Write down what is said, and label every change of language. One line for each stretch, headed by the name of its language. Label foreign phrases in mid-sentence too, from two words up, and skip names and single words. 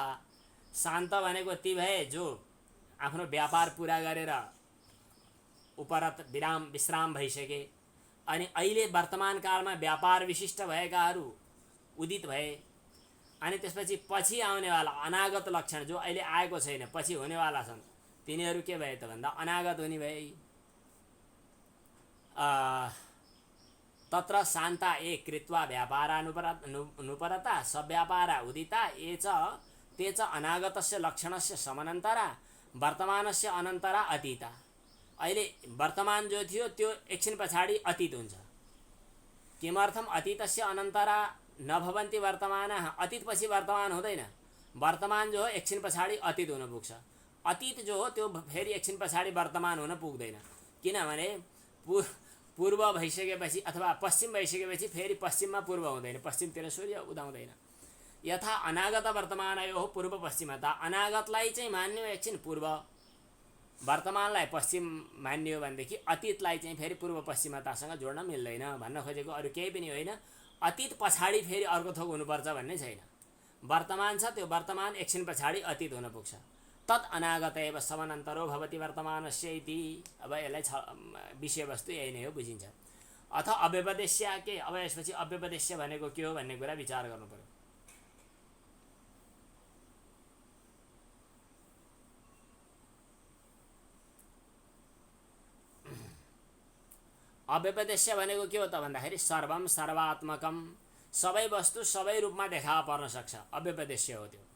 Nepali: शान्त भनेको ती भए जो आफ्नो व्यापार पुरा गरेर उपरत विश्राम भइसके। अनि अहिले वर्तमान कालमा व्यापार विशिष्ट भएकाहरू उदित भए। अनि त्यसपछि पछि आउनेवाला अनागत लक्षण जो अहिले आएको छैन, पछि हुनेवाला छन्, तिनीहरू के भए त भन्दा अनागत हुने भए।
Sanskrit: तत्र शान्ता ए कृत्वा व्यापारानुपरता सव्यापारा उदिता ये च ते च अनागतस्य लक्षणस्य समनन्तरा वर्तमानस्य अनन्तरा अतीता।
Nepali: अहिले वर्तमान जो थियो त्यो एकछिन पछाडि अतीत हुन्छ।
Sanskrit: किमर्थम अतीतस्य अनन्तरा न भवन्ति वर्तमानः।
Nepali: अतीत पछि वर्तमान हुँदैन। वर्तमान जो हो एकछिन पछाडि अतीत हुन पुग्छ। अतीत जो हो त्यो फेरि एकछिन पछाडि वर्तमान हुन पुग्दैन। किनभने पूर्व भइसकेपछि अथवा पश्चिम भइसकेपछि फेरि पश्चिममा पूर्व हुँदैन, पश्चिमतिर सूर्य उदाउँदैन।
Sanskrit: यथा अनागत वर्तमानयोः पूर्व पश्चिमता।
Nepali: अनागतलाई चाहिँ मान्यो एकछिन पूर्व, वर्तमानलाई पश्चिम मान्यो भनेदेखि अतीतलाई चाहिँ फेरि पूर्व पश्चिमतासँग जोड्न मिल्दैन। भन्न खोजेको अरू केही पनि होइन, अतीत पछाडि फेरि अर्को थोक हुनुपर्छ भन्ने छैन। वर्तमान छ, त्यो वर्तमान एकछिन पछाडि अतीत हुन पुग्छ।
Sanskrit: तत् अनागत एव समनन्तरो भवति वर्तमानस्य इति।
Nepali: अब यसलाई विषयवस्तु यही नै हो, बुझिन्छ। अथ अव्यपदेश्य के, अब यसपछि अव्यपदेश्य भनेको के हो भन्ने कुरा विचार गर्नु पर्यो। अव्यपदेश्य भनेको के हो त भन्दाखेरि
Sanskrit: सर्वम सर्वात्मकम,
Nepali: सबै वस्तु सबै रूपमा देखा पर्न सक्छ, अव्यपदेश्य हो त्यो।